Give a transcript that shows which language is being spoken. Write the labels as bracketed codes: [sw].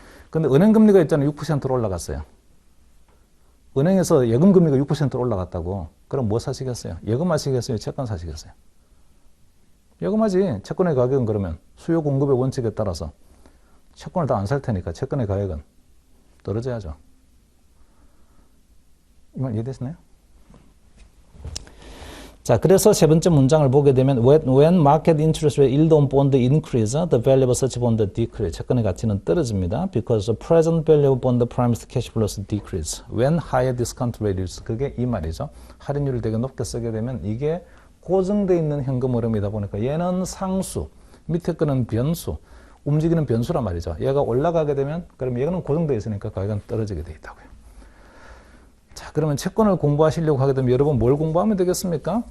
[ko] 근데 은행 금리가 있잖아요. 6%로 올라갔어요. 은행에서 예금 금리가 6%로 올라갔다고. 그럼 뭐 사시겠어요? 예금 하시겠어요? 채권 사시겠어요? 예금하지. 채권의 가격은 그러면 수요 공급의 원칙에 따라서 채권을 다 안 살 테니까 채권의 가격은 떨어져야죠. 이 말 이해되시나요? 자, 그래서 세 번째 문장을 보게 되면 [en] when market interest rate yield on bond increase, the value of such bond decrease. [ko] 채권의 가치는 떨어집니다. [en] Because the present value of bond promised cash flows decrease. When higher discount rate is. [ko] 그게 이 말이죠. 할인율을 되게 높게 쓰게 되면 이게 고정되어 있는 현금 흐름이다 보니까 얘는 상수, 밑에 거는 변수, 움직이는 변수란 말이죠. 얘가 올라가게 되면 그럼 얘는 고정되어 있으니까 가격은 떨어지게 되어 있다고요. 자, 그러면 채권을 공부하시려고 하게 되면 여러분 뭘 공부하면 되겠습니까?